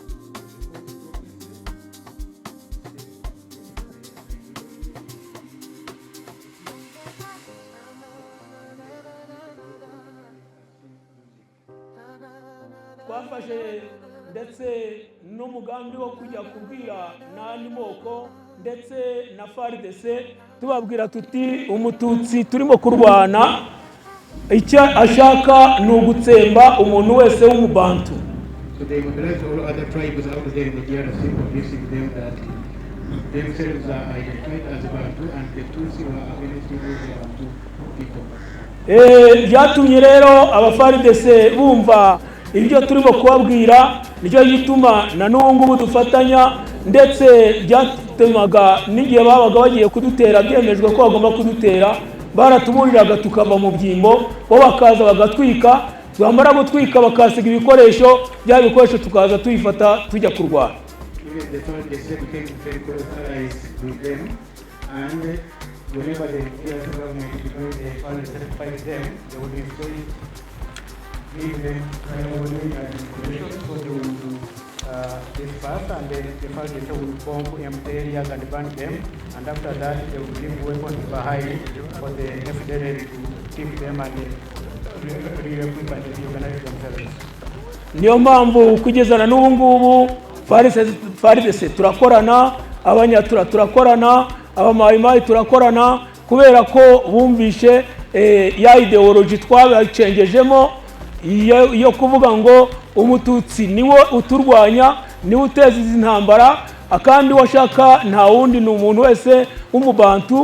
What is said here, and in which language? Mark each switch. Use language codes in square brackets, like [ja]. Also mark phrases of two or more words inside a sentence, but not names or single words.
[rw] Twafashe ndetse n'umugambi wo kujya kubwira n'andi moko ndetse na FARDC tubabwira tuti umututsi turimo kurwana icyo ashaka ni ugutsemba umuntu wese w'umubantu. [en] So they mobilized all other tribes out there in the DRC, convincing them that themselves are identified as Bantu and the Tutsi were against the Bantu people. [rw] Byatumye rero aba-FARDC bumva ibyo turimo kubabwira, nicyo gituma na n'ubu dufatanya, ndetse byatumaga n'igihe babaga bagiye kudutera byemejwe ko bagomba kudutera baratuburiraga tukava mu byimbo bo bakaza bagatwika, twamara gutwika bakasiga ibikoresho bya bikoresho tukaza tuyifata tujya kurwana. [en] Whenever the government is going to fight them, they will destroy, give them information, so they will do this first, and then the first they will bomb empty areas and burn them, and after that they will leave weapons behind for the FDLR to keep them and re-equip and reorganize themselves. [rw] Niyo mpamvu kugezana n'ubu ngubu FARDC turakorana, abanyatura turakorana, abamayimayi turakorana, kubera ko bumvishe ya ideology twabacengejemo iyo kuvuga ngo umututsi niwe uturwanya, niwe uteza izi ntambara, akandi washaka nta wundi ni umuntu wese w'umubantu.